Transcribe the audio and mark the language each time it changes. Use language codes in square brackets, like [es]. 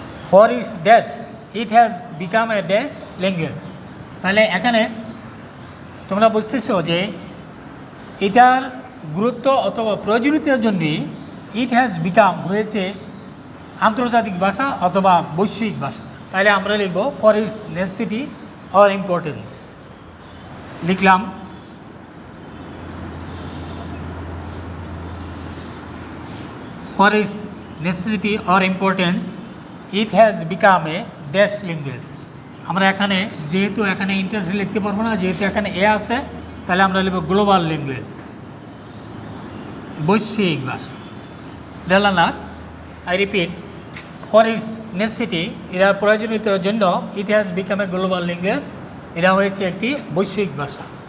[en] For its dash, it has become a dash language. [bn] তাহলে এখানে তোমরা বুঝতেছো যে এটার গুরুত্ব অথবা প্রয়োজনীয়তার জন্য [en] it has become [bn] হয়েছে আন্তর্জাতিক ভাষা অথবা বৈশ্বিক ভাষা। তাহলে আমরা লিখব [en] For its necessity or importance. [bn] লিখলাম [en] For its necessity or importance it has become a dash language। [bn] আমরা এখানে যেহেতু এখানে ইন্টারন্যাশনাল লিখতে পারবো না, যেহেতু এখানে এ আছে, তাহলে আমরা লিখব গ্লোবাল ল্যাঙ্গুয়েজ, বৈশ্বিক ভাষা। [en] ডেলানাস, I repeat, for its necessity, [bn] এরা প্রয়োজনীয়তার জন্য [en] it has become a global language, [bn] এরা হয়েছে একটি বৈশ্বিক ভাষা।